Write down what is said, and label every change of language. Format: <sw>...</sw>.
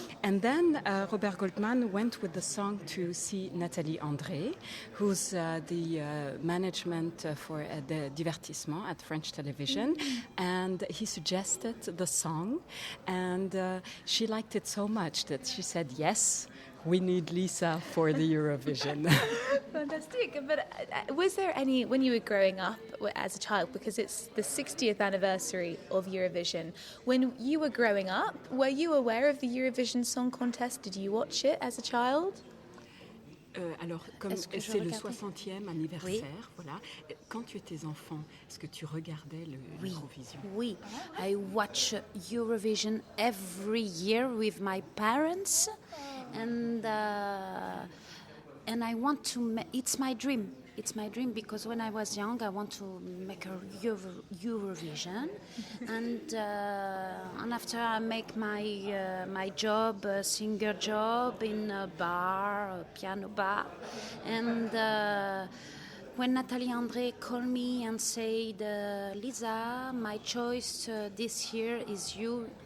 <en>And then Robert Goldman went with the song to see Nathalie André, who's the management for the divertissement at French television, and he suggested the song, and she liked it so much that she said, yes, we need Lisa for the Eurovision. Fantastic. But was there any, when you were growing up as a child, because it's the 60th anniversary of Eurovision, when you were growing up, were you aware of the Eurovision Song Contest? Did you watch it as a child?</en> <fr>Alors, comme c'est le 60e anniversaire, voilà. Quand tu étais enfant, est-ce que tu regardais l'Eurovision?</fr> <en>Oui, I watch Eurovision every year with my parents, and I want to. It's my dream. It's my dream because when I was young, I want to make a Eurovision, and after I make my job, a singer job in a bar, a piano bar, and when Nathalie André called me and said, Lisa, my choice this year is you.</en>